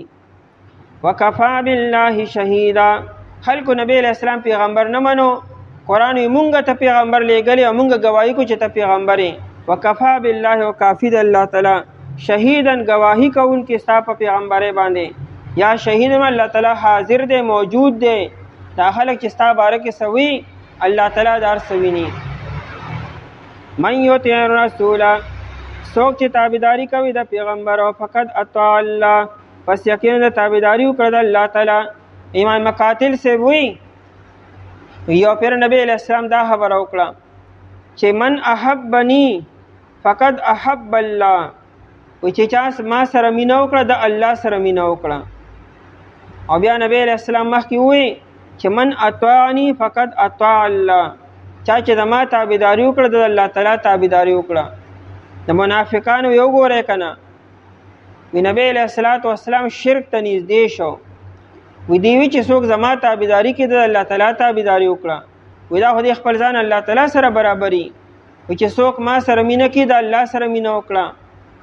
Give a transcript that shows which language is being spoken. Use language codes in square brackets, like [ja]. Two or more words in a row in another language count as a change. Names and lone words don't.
[ar] وکفا بالله شهیدا، [ps] خلکو نبی [ar] علیہ السلام [ps] پیغمبر نه منو، قرآن وی مونږ ته پیغمبر لیږلی او مونږ ګواهي کو چې ته پیغمبر یې. [ar] وکفا بالله، [ps] او کافي د الله تعالی، شهیدن ګواهي کوونکي ستا په پیغمبرۍ باندې، یا شهید الله تعالی حاضر دی، موجود دی. دا خلک چې ستا باره کې سوي الله تعالی دا هر څه ویني. [ar] من یطع الرسول، [ps] څوک چې تابعداري کوي د پیغمبر او [ar] فقط اطاع الله، [ps] پس یقینا د تابعداري وکړه د الله تعالی. امام مقاتل سے وی یو پیر نبی [ar] علیہ السلام [ps] دا خبره وکړه چې [ar] من احبنی فقط احب الله، [ps] و چې چا ما سره مینه وکړه د الله سره مینه وکړه. او بیا نبی [ar] علیہ السلام [ps] مخکې وی چې [ar] من اطاعنی فقط اطاع الله، [ps] چا چې د ما تابعداري وکړه د الله تعالی تابعداري وکړه. د منافقانو یو ګورئ که نه، وی نبی [ar] علیہ السلام [ps] شرک ته نږدې شو، وی دی وی چې څوک زما تابعداري کې د الله تعالی تابعداري وکړه، وی دا خو خپل ځان الله تعالی سره برابري، وی چې څوک ما سره مینه کې د الله سره مینه وکړه.